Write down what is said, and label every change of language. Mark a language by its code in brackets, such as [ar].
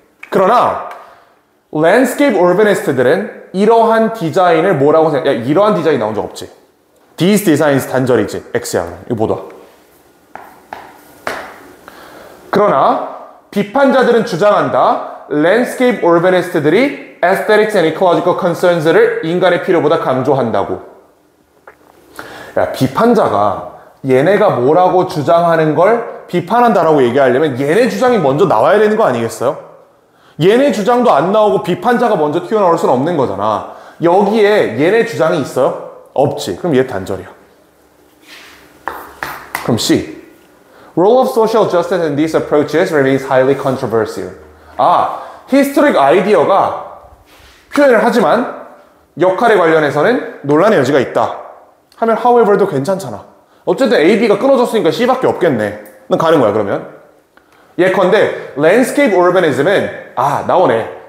[ko] 그러나 랜드스케이프 urbanist들은 이러한 디자인을 뭐라고 생각해? 야, 이러한 디자인 나온 적 없지. [en] These designs [ko] 단절이지. X야. 그럼 이거 못 와. 그러나 비판자들은 주장한다. [en] landscape urbanist들이 aesthetics and ecological concerns를 [ko] 인간의 필요보다 강조한다고. 야, 비판자가 얘네가 뭐라고 주장하는 걸 비판한다라고 얘기하려면 얘네 주장이 먼저 나와야 되는 거 아니겠어요? 얘네 주장도 안 나오고 비판자가 먼저 튀어나올 수는 없는 거잖아. 여기에 얘네 주장이 있어요? 없지. 그럼 얘 단절이야. 그럼 C. [en] Role of social justice in these approaches remains highly controversial. [ko] 아, 히스토릭 아이디어가 표현을 하지만 역할에 관련해서는 논란의 여지가 있다. 하면 however도 괜찮잖아. 어쨌든 A, B가 끊어졌으니까 C밖에 없겠네. 넌 가는 거야 그러면. 예컨대 landscape urbanism은 나오네.